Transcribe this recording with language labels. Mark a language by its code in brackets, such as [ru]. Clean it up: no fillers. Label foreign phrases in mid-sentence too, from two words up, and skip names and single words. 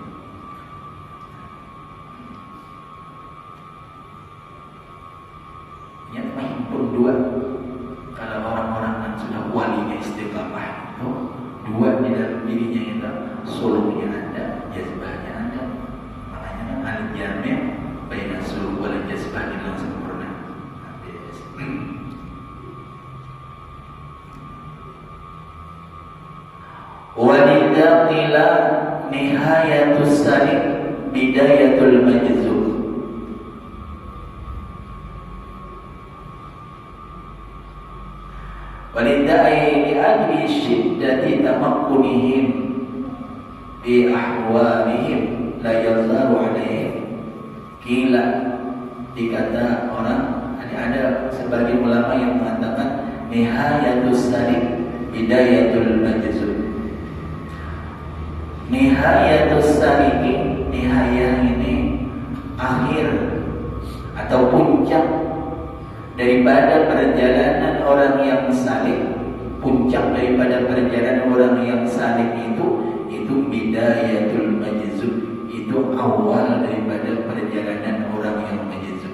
[id] Yang menghimpun dua, kalau orang-orang yang sudah walinya istiqamah itu dua di dalam dirinya itu, suluknya ada, jazbahnya ada. Makanya kan [ar] الجامع بين السلوك والجذبة [id] itu sempurna. [ar] ولذا قيل نهاية السالك بداية المجذوب. ولذا أي لأجل شدة تمكنهم بأحوالهم لا يظهر عليهم. Qila, [id] dikata orang, ada sebagian ulama yang mengatakan [ar] نهاية السالك بداية المجذوب. نهاية السالك, [id] nihayah ini akhir atau puncak daripada perjalanan orang yang salik. Puncak daripada perjalanan orang yang salik itu [ar] بداية المجذوب, [id] itu awal daripada perjalanan orang yang majzub.